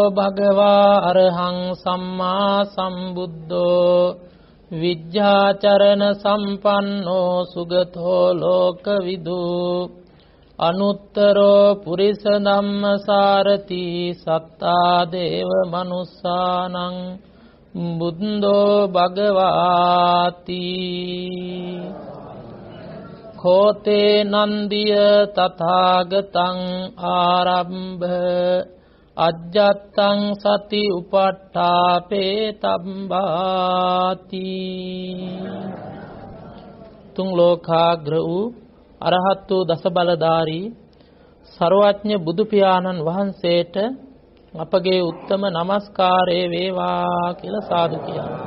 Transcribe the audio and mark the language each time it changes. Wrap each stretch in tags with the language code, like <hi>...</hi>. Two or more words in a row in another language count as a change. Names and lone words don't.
<pi>භගවා අරහං සම්මා සම්බුද්ධෝ විජ්ජාචරණ සම්පන්නෝ සුගතෝ ලෝකවිදු අනුත්තරෝ පුරිස ධම්මසාරති සත්තා දේව මනුස්සානං බුද්ධෝ භගවාති. කෝතේ නන්දිය තථාගතං ආරම්භ අජ්ජත්තං සති උපට්ඨාපේ තබ්බාති.</pi> <si>තුන් ලෝකාග්‍ර වූ අරහත් වූ දස බලධාරී සර්වඥ බුදු පියාණන් වහන්සේට අපගේ උත්තම නමස්කාරය වේවා කියලා සාදු කියනවා.</si>